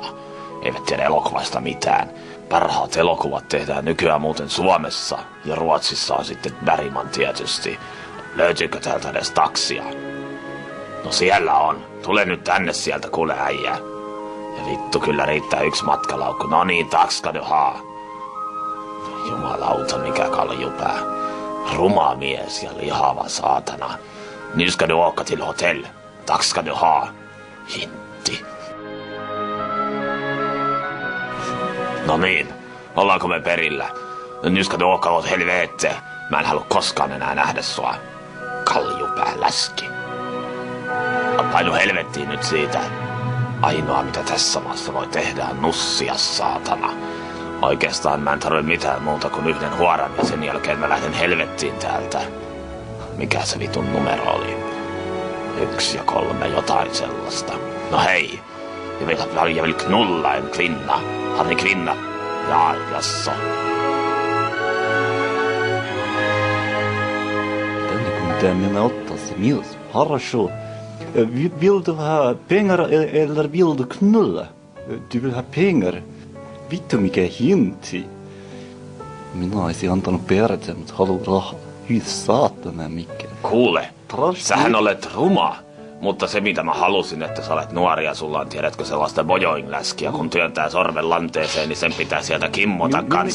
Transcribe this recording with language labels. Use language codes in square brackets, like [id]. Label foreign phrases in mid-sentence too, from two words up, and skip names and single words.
[fi] Eivät tiedä elokuvasta mitään. Parhaat elokuvat tehdään nykyään muuten Suomessa, ja Ruotsissa on sitten Bergman tietysti. Löytyykö täältä edes taksia? No siellä on. Tule nyt tänne sieltä, kuule äijä. Ja vittu, kyllä riittää yksi matkalaukku. No niin, [sv] tack ska du ha. [fi] Jumalauta, mikä kaljupää. Ruma mies ja lihava saatana. [sv] Nu ska du åka till hotell. Tack ska du ha. [fi] Hintti. No niin, ollaanko me perillä? [sv] Nu ska du åka åt helvete. [fi] Mä en halua koskaan enää nähdä sua. Kaljupää läski. Painu helvettiin nyt siitä. Ainoa mitä tässä maassa voi tehdä on nussia, saatana. Oikeastaan mä en tarvitse mitään muuta kuin yhden huoran ja sen jälkeen mä lähden helvettiin täältä. Mikä se vitun numero oli? 1 ja 3, jotain sellaista. No hei, [sv] jag vill knulla en kvinna. Har ni kvinna? Ja, jaså. [fi] Mitä minä ottaisin myös? Хорошо. [sv] Vill du ha pengar eller vill du knulla? Du vill ha pengar. [fi] Vittu mikä hinti. Minä olisin antanut perhettä, mutta haluan rahaa. Hyi saatana mikä. Kuule, sähän olet ruma. Mutta se mitä mä halusin, että sä olet nuori ja sulla on, tiedätkö, sellaista bojoing-läskiä, kun työntää sormen lanteeseen, niin sen pitää sieltä kimmota kanssa.